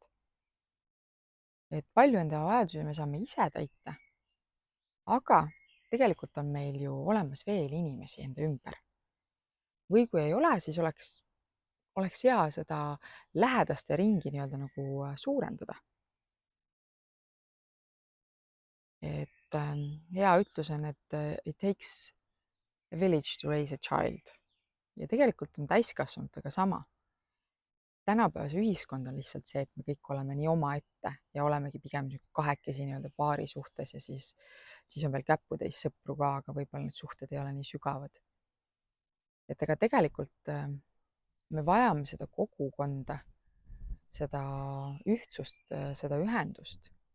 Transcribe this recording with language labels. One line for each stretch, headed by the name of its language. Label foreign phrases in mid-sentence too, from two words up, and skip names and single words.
Estonian: Et palju enda vajadusi me saame ise täita, aga tegelikult on meil ju olemas veel inimesi enda ümber. Või kui ei ole, siis oleks hea seda lähedaste ringi nii-öelda nagu suurendada. Et hea ütlus on, et
English: it takes a village to raise a child.
Estonian: Ja tegelikult on täiskasvanutega sama. Tänapäevase ühiskond on lihtsalt see, et me kõik oleme nii omaette ja olemegi pigem kahekesi nii-öelda paari suhtes ja siis on veel käputäis sõpru ka, aga võib-olla need suhted ei ole nii sügavad. Et ega tegelikult me vajame seda kogukonda, seda ühtsust, seda ühendust.